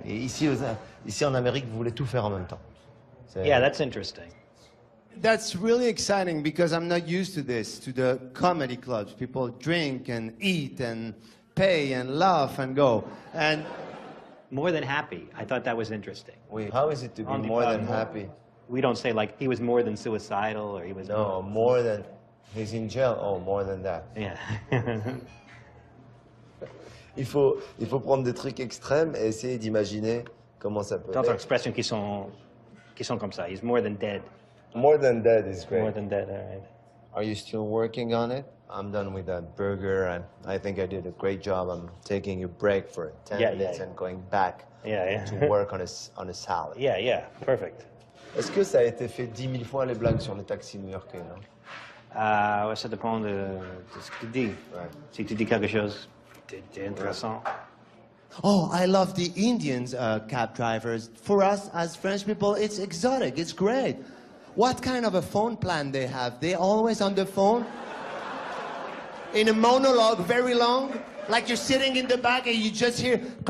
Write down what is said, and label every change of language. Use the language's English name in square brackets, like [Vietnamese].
[French] Et ici en Amérique, vous voulez tout faire en même temps. [English] Yeah, that's interesting. That's really exciting because I'm not used to this, to the comedy clubs. People drink and eat and pay and laugh and go. And more than happy. I thought that was interesting. Wait, how is it to be more than happy? We don't say like he was more than suicidal or he was more than he's in jail. Oh, more than that. Yeah. [French] il faut prendre des trucs extrêmes et essayer d'imaginer comment ça peut. D'autres expressions qui sont comme ça. [English] He's more than dead. More than dead is great. More than dead, all right. Are you still working on it? I'm done with that burger, and I think I did a great job. I'm taking a break for 10 minutes and going back to work on a salad. Yeah, perfect. [French] Est-ce que ça a été fait 10 000 fois les blagues sur les taxis new-yorkais, non? Ouais, ça dépend de ce que tu dis. Ouais. Si tu dis quelque chose d'intéressant. [English] Oh, I love the Indians cab drivers. For us as French people, it's exotic. It's great. What kind of a phone plan they have? They always on the phone? In a monologue, very long? Like you're sitting in the back and you just hear...